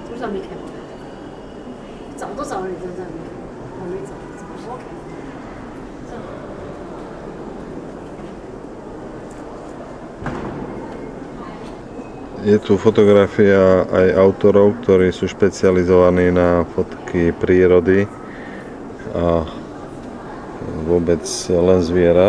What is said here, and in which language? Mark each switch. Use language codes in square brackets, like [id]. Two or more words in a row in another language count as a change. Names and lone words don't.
[zh] 没开过，早都找人在这里，我没找，怎么说开？ [sk] Je tu fotografia aj autorov, ktorí sú špecializovaní na fotky prírody a vôbec len zvierat.